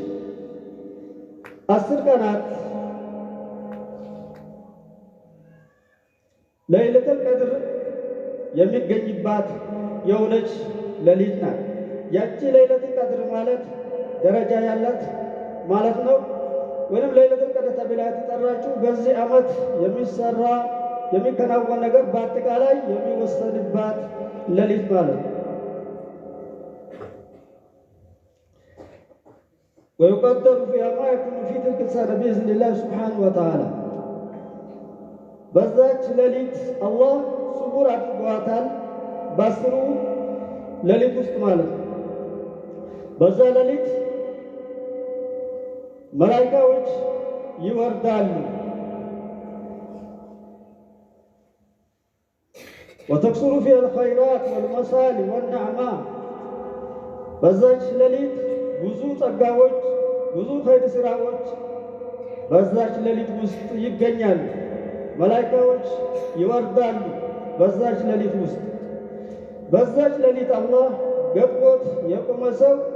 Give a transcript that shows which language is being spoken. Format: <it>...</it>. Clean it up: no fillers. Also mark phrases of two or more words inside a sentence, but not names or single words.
<am>10 ቀናት</am> <ar>ليلة القدر</ar> <am>የሚገኝባት የሆነች ሌሊት ናት። ያቺ</am> <ar>ليلة القدر</ar> <am>ማለት ደረጃ ያላት ማለት ነው። ወይም</am> <ar>ليلة القدر</ar> <am>ተብላ የተጠራችው በዚህ ዓመት የሚሰራ የሚከናወን ነገር በአጠቃላይ የሚወሰንባት ሌሊት ማለት ነው።</am> <ar>ويقدر فيها ما يكون في تلك السنة بإذن الله سبحانه وتعالى</ar> <am>በዛች ሌሊት አላህ ስውር አድርጓታል። በአስሩ ሌሊት ውስጥ ማለት ነው። በዛ ሌሊት መላኢካዎች ይወርዳሉ።</am> <ar>وتكثر فيها الخيرات والمصالح والنعماء</ar> <am>በዛች ሌሊት ብዙ ጸጋዎች ብዙ ኸይር ስራዎች በዛች ሌሊት ውስጥ ይገኛሉ። መላኢካዎች ይወርዳሉ በዛች ሌሊት ውስጥ። በዛች ሌሊት አላህ ገጥሞት የቆመ ሰው</am>